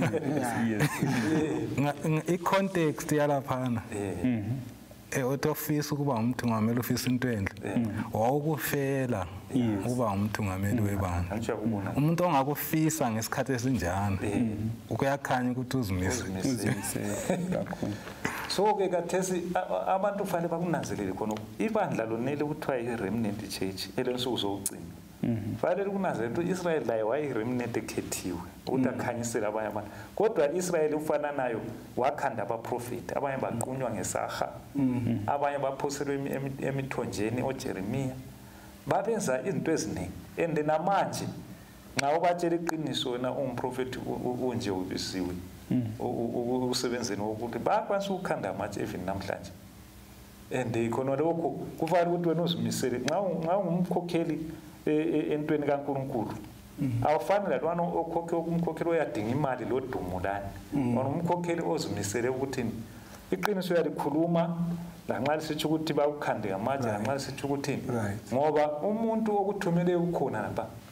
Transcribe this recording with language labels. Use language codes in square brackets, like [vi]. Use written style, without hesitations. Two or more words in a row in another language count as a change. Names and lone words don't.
[nd] I-context yalaphana utofisa ukuba umthungameli ufisa into enhle wawukufela ukuba umthungameli webandla. Umuntu ongakufisa ngesikhathi esinjana ukuyakhanya ukuthi uzimise. So ke kathesi abantu fanele bakunanzelele khona ibandla lonele kuthiwa [en] i-remnant church [nd] elensuku zokugcina fanele kunanzelele ukuthi Israel layo wayi-remnant ekhethiwe ukuthi akhanyisele abanye abantu kodwa Israel ufana nayo wakhanda abaprofeti abanye baqunywa ngesaha abanye baphoselwe emithonjeni oJeremiya babenza izinto eziningi and namanje nxa ubatshela iqiniso wena ungumprofeti unje ubisiwe usebenzeni wokuthi bakwanisa ukukhanda amatshe even namhlanje and ikhona lokho kufanele ukuthi wena uzimisele nxa ungumkhokheli entweni kaNkulunkulu awufani lalwana umkhokheli oyadinga imali lodumo lani umkhokheli ozimisele ukuthi iqiniso yalikhuluma lanxa lisitsho ukuthi bakukhande ngamatshe lanxa lisitsho ukuthi ngoba umuntu okuthumele ukhona lapha